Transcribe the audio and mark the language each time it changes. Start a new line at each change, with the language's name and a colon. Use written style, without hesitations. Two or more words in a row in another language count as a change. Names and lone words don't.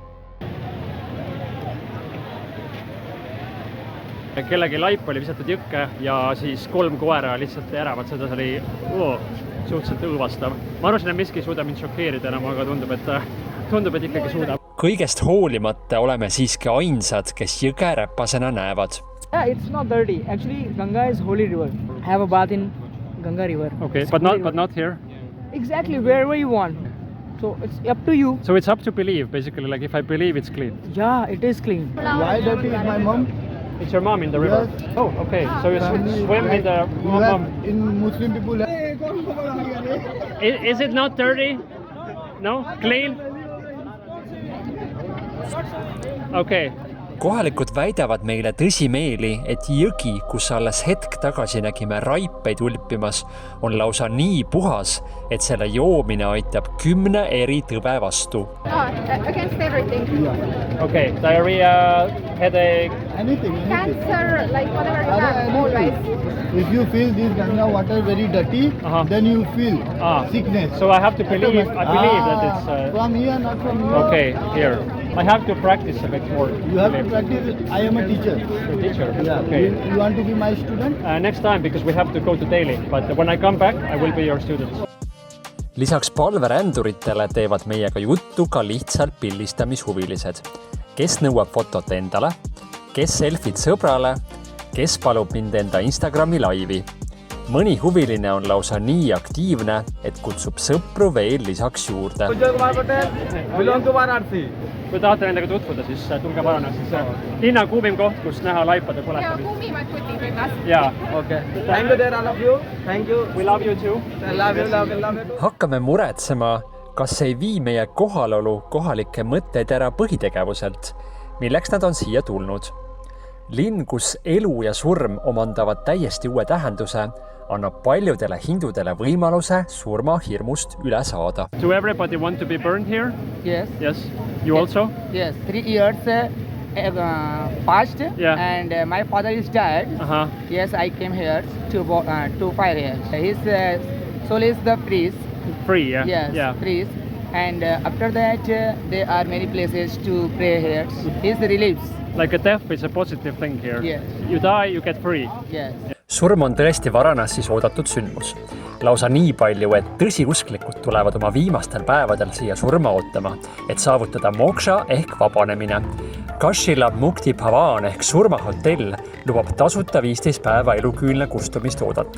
Estonian: Kellegi laip oli visatud jõkke ja siis 3 koera lihtsalt äravad seda, see oli suhteliselt õõvastav. Ma arvasin, et miski ei suuda mind šokeerida enam, aga tundub, et ikkagi suudab. Kõigest hoolimata oleme siiski ainsad, kes jõge räpasena näevad.
English: Yeah, it's not dirty. Actually, Ganga is holy river. Have a bath in Ganga river. Okay, but not here? Exactly, wherever you want. So it's up to you. So it's up to believe, basically, like if I believe it's clean. Yeah, it is clean. Why dirty is my mom? It's your mom in the river? Yes. Oh, okay. So you swim with the mom. In Muslim people. Is it not dirty? No? Clean? Okay.
Estonian: Kohalikud väidavad meile tõsimeeli, et jõgi, kus alles hetk tagasi nägime raipeid ulpimas, on lausa nii puhas, et selle joomine aitab 10 eri tõve vastu.
English: Against everything. Okay, diarrhea, headache. Anything. Cancer, like whatever you have, always. If you feel this Ganga water very dirty, then you feel sickness. So I have to believe, I believe that it's... From here, not from here. Okay, here. I have to practice a bit more. You have to practice. I am a teacher. You're a teacher? Yeah. Okay. You want to be my student? Next time, because we have to go to Delhi. But when I come back, I will be your student.
Estonian: Lisaks palveränduritele teevad meiega juttu ka lihtsalt pildistamishuvilised. Kes nõuab fotot endale, kes selfid sõbrale, kes palub mind enda Instagrami laivi. Mõni huviline on lausa nii aktiivne, et kutsub sõpru veel lisaks juurde. Kui tahate nendega tutvuda, siis tulge Varanasisse. Linna kuumim koht, kus näha laipade põletamist. Ja kuumimad kutid võigas. Jaa.
English: Okay. Thank you there, all of you. Thank you. We love you too. Love you.
Estonian: Hakkame muretsema, kas ei vii meie kohalolu kohalike mõtteid ära põhitegevuselt, milleks nad on siia tulnud. Linn, kus elu ja surm omandavad täiesti uue tähenduse, annab paljudele hindudele võimaluse surma hirmust üle saada.
English: Do everybody want to be burned here? Yes. Yes. You also? Yes. 3 years past, and my father is dead. Yes, I came here to 5 years. His soul is the priest. Free, yeah. Yes, yeah. Priest. And after that, there are many places to pray here. His reliefs. Like a death is a positive thing here. Yes. You die, you get free. Yes.
Estonian: Surm on tõesti Varanasis oodatud sündmus. Lausa nii palju, et tõsiusklikud tulevad oma viimastel päevadel siia surma ootama, et saavutada moksha ehk vabanemine. Kashilab Mukti Bhavan ehk surmahotell lubab tasuta 15 päeva eluküünle kustumist oodata.